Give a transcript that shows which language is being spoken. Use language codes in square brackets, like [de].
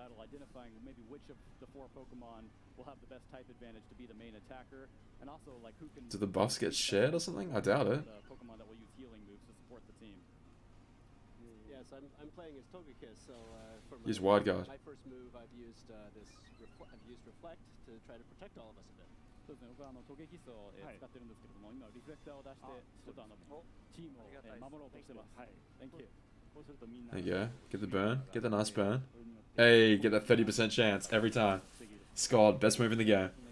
[en] Identifying maybe which of the 4 Pokemon will have the best type advantage to be the main attacker, and also like who can. Do the buffs get shared or something? I doubt it. Pokemon that will use healing moves to support the team. Yes, I'm playing as Togekiss, so for Use Wide Guard. my first move, I've used Reflect to try to protect all of us a bit. [ja] そうですね、僕はトゲキスを使ってるんですけれども、今リフレクターを出してちょっとチームを守ろうとしてます。 [en] Thank you. There you go. Get the burn. Get the nice burn. Hey, get that 30% chance every time. Scald, best move in the game.